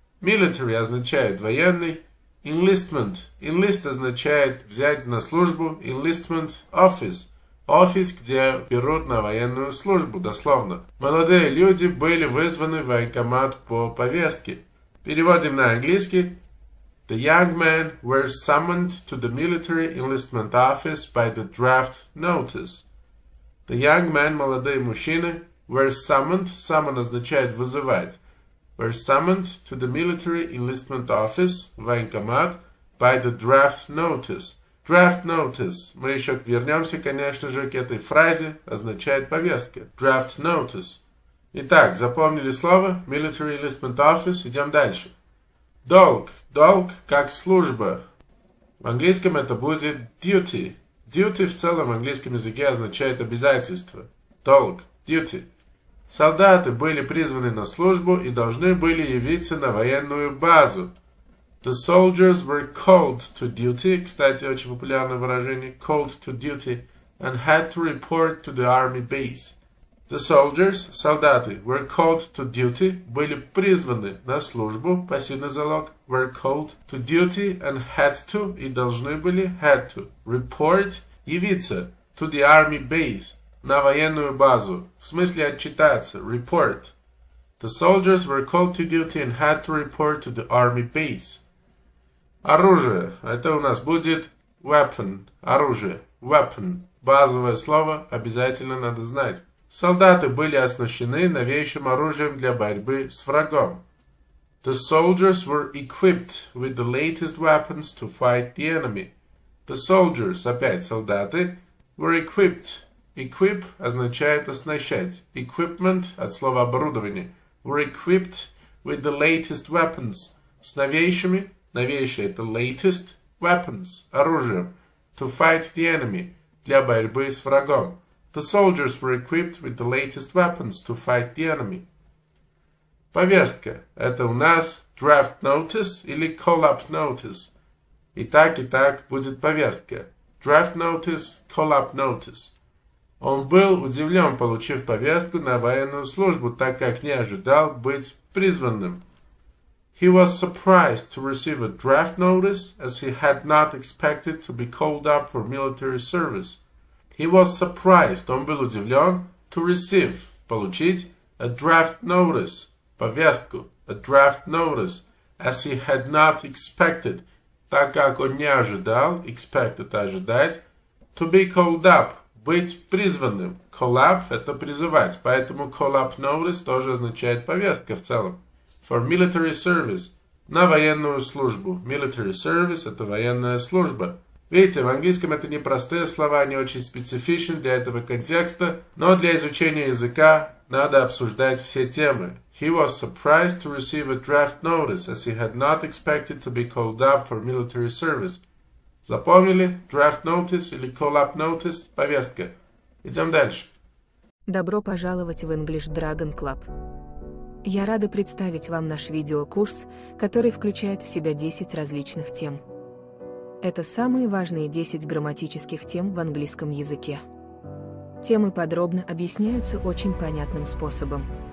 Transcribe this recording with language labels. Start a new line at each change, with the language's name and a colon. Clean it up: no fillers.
Russian: Military означает военный.
English: Enlistment.
Russian: Enlist означает взять на службу.
English: Enlistment Office.
Russian: Офис, где берут на военную службу, дословно. Молодые люди были вызваны в военкомат по повестке. Переводим на английский.
English: The young men were summoned to the military enlistment office by the draft notice. The young men,
Russian: молодые мужчины,
English: were summoned, summon
Russian: означает вызывать,
English: were summoned to the military enlistment office,
Russian: военкомат,
English: by the draft notice.
Russian: Draft notice, мы еще вернемся, конечно же, к этой фразе, означает повестка.
English: Draft notice.
Russian: Итак, запомнили слово military enlistment office, идем дальше. Долг. Долг как служба. В английском это будет duty. Duty в целом в английском языке означает обязательство. Долг. Duty. Солдаты были призваны на службу и должны были явиться на военную базу.
English: The soldiers were called to duty.
Russian: Кстати, очень популярное выражение.
English: Called to duty. And had to report to the army base. The soldiers,
Russian: солдаты,
English: were called to duty,
Russian: были призваны на службу, пассивный залог,
English: were called to duty and had to,
Russian: и должны были,
English: had to, report,
Russian: явиться,
English: to the army base,
Russian: на военную базу, в смысле отчитаться,
English: report. The soldiers were called to duty and had to report to the army base.
Russian: Оружие, это у нас будет weapon, оружие, weapon, базовое слово, обязательно надо знать. Солдаты были оснащены новейшим оружием для борьбы с врагом.
English: The soldiers were equipped with the latest weapons to fight the enemy. The soldiers,
Russian: опять солдаты,
English: were equipped.
Russian: Equip означает оснащать. Equipment от слова оборудование.
English: Were equipped with the latest weapons.
Russian: С новейшими, новейшее это
English: latest weapons,
Russian: оружием.
English: To fight the enemy,
Russian: для борьбы с врагом.
English: The soldiers were equipped with the latest weapons to fight the enemy.
Russian: Повестка. Это у нас draft notice или call-up notice. И так будет повестка.
English: Draft notice, call-up notice.
Russian: Он был удивлен, получив повестку на военную службу, так как не ожидал быть призванным.
English: He was surprised to receive a draft notice, as he had not expected to be called up for military service. He was surprised,
Russian: он был удивлен,
English: to receive,
Russian: получить,
English: a draft notice,
Russian: повестку,
English: a draft notice, as he had not expected,
Russian: так как он не ожидал,
English: expect
Russian: это ожидать,
English: to be called up,
Russian: быть призванным,
English: call up
Russian: это призывать, поэтому
English: call up notice
Russian: тоже означает повестка в целом,
English: for military service,
Russian: на военную службу,
English: military service
Russian: это военная служба. Видите, в английском это не простые слова, они очень специфичны для этого контекста, но для изучения языка надо обсуждать все темы.
English: He was surprised to receive a draft notice, as he had not expected to be called up for military service.
Russian: Запомнили? Draft notice или call-up notice – повестка. Идем дальше. Добро пожаловать в English Dragon Club. Я рада представить вам наш видеокурс, который включает в себя 10 различных тем. Это самые важные 10 грамматических тем в английском языке. Темы подробно объясняются очень понятным способом.